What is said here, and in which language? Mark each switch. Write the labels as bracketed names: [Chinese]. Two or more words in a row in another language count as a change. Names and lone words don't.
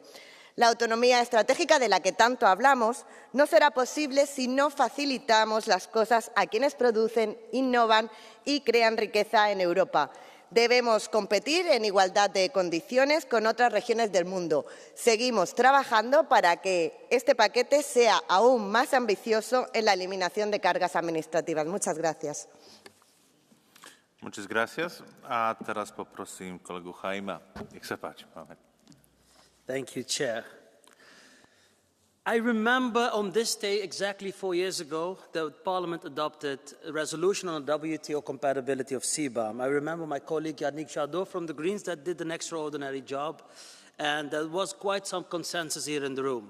[Spanish] La autonomía estratégica de la que tanto hablamos no será posible si no facilitamos las cosas a quienes producen, innovan y crean riqueza en Europa. Debemos competir en igualdad de condiciones con otras regiones del mundo. Seguimos trabajando para que este paquete sea aún más ambicioso en la eliminación de cargas administrativas. Muchas gracias. Muchas gracias. [Slovak] A teraz poprosím kolegu Chaima. Nech sa páči. [English] Thank you, Chair. I remember on this day exactly 4 years ago that Parliament adopted a resolution on the WTO compatibility of CBAM. I remember my colleague Yannick Jadot from the Greens that did an extraordinary job, and there was quite some consensus here in the room.